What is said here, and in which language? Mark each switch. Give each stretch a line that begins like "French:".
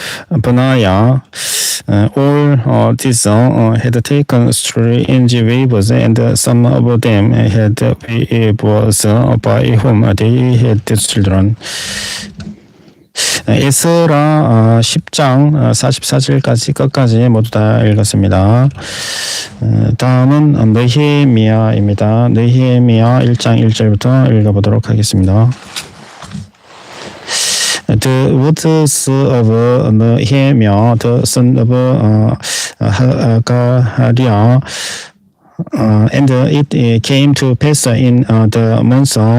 English: Benaiah, all these had taken strange weavers, and some of them had weavers by whom they had children.
Korean: 에스라 10장 44절까지 끝까지 모두 다 읽었습니다. 다음은 느헤미야입니다. 느헤미야 1장 1절부터 읽어보도록 하겠습니다.
English: The words of Nehemiah, the son of Hagariah, and it came to pass in the month